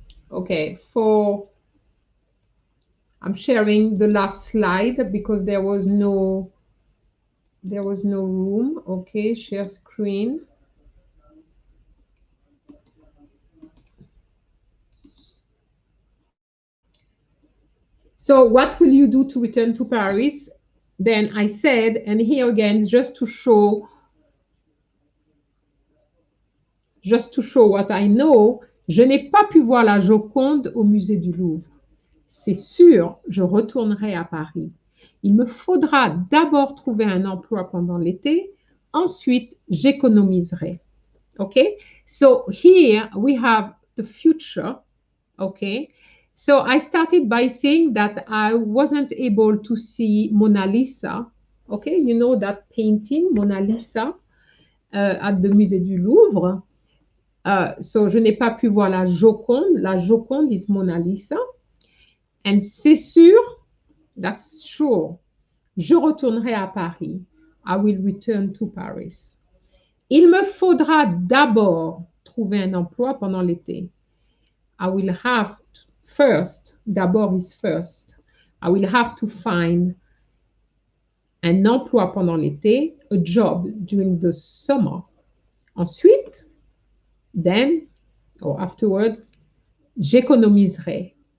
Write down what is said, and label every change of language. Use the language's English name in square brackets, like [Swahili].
[English] Okay, I'm sharing the last slide because there was no room. Okay, share screen. So what will you do to return to Paris? Then I said, and here again, just to show what I know, [French] je n'ai pas pu voir la Joconde au musée du Louvre. C'est sûr, je retournerai à Paris. Il me faudra d'abord trouver un emploi pendant l'été, ensuite j'économiserai. [English] Okay, so here we have the future. Okay, so I started by saying that I wasn't able to see Mona Lisa. Okay, you know that painting, Mona Lisa, at the Musée du Louvre. [French] So je n'ai pas pu voir la Joconde. La Joconde is Mona Lisa. [English] And [French] c'est sûr, [English] that's sure, [French] je retournerai à Paris. [English] I will return to Paris. [French] Il me faudra d'abord trouver un emploi pendant l'été. [English] I will have to, first, [French] d'abord [English] is first. I will have to find [French] un emploi pendant l'été, [English] a job during the summer. [French] Ensuite, [English] then, or afterwards, [French] j'économiserai.